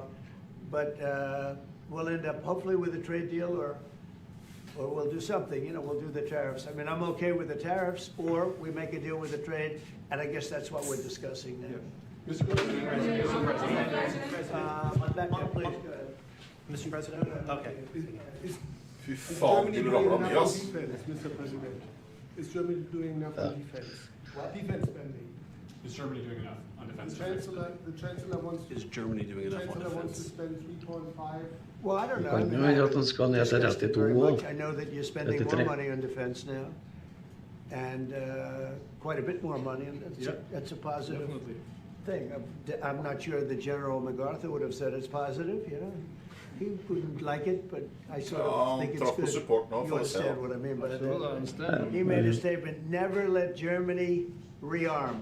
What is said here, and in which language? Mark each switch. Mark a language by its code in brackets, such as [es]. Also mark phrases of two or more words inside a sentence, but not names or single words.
[en] But we'll end up hopefully with a trade deal, or we'll do something. You know, we'll do the tariffs. I mean, I'm okay with the tariffs, or we make a deal with the trade, and I guess that's what we're discussing now. Mr. President. Back there, please. Go ahead. Mr. President? Okay. [no] Fy faen, du ramla mye, ass. [en] Mr. President, is Germany doing enough on defense? Defense spending. Is Germany doing enough on defense? The Chancellor wants to. Is Germany doing enough on wants to defense? spend 3.5. Well, I don't know. [no] Kan jo hende at den skal ned til 32 år. [en] I know that you're spending more 33. money on defense now, and quite a bit more money, and that's a positive thing. I'm not sure that General MacArthur would have said it's positive, you know. He wouldn't like it, but I sort of think it's good. You understand what I mean by that? He made a statement, never let Germany rearm.